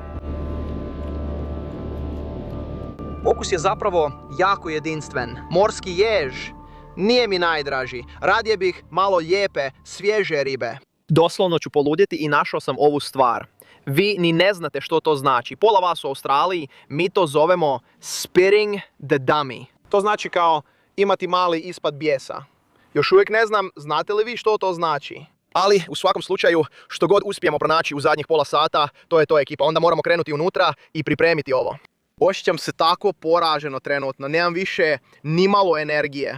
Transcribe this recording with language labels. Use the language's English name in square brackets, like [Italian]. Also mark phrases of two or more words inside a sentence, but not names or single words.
[Croatian] Okus je zapravo jako jedinstven. Morski jež nije mi najdraži. Radije bih malo lijepe, svježe ribe. Doslovno ću poludjeti i našao sam ovu stvar. Vi ni ne znate što to znači. Pola vas u Australiji, mi to zovemo [English] spitting the dummy. [Croatian] To znači kao imati mali ispad bijesa. Još uvijek ne znam, znate li vi što to znači? Ali u svakom slučaju, što god uspijemo pronaći u zadnjih pola sata, to je to ekipa. Onda moramo krenuti unutra i pripremiti ovo. Osjećam se tako poraženo trenutno, nemam više ni malo energije.